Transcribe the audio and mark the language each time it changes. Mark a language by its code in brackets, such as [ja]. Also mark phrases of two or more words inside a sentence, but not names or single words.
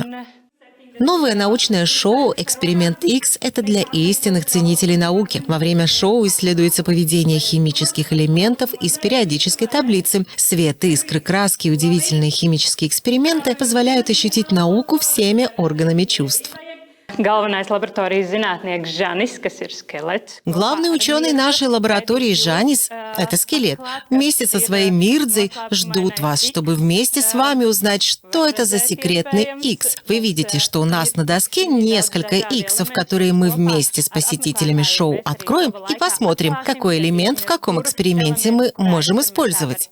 [ru] Новое научное шоу «Эксперимент X» — это для истинных ценителей науки. Во время шоу исследуется поведение химических элементов из периодической таблицы. Свет, искры, краски и удивительные химические эксперименты позволяют ощутить науку всеми органами чувств. [lv] Galvenais laboratorijas zinātnieks Žanis, kas ir skelets. [ru] Главный ученый нашей лаборатории Жанис — это скелет. Вместе со своей Мирдзой ждут вас, чтобы вместе с вами узнать, что это за секретный X. Вы видите, что у нас на доске несколько Иксов, которые мы вместе с посетителями шоу откроем и посмотрим, какой элемент в каком эксперименте мы можем использовать.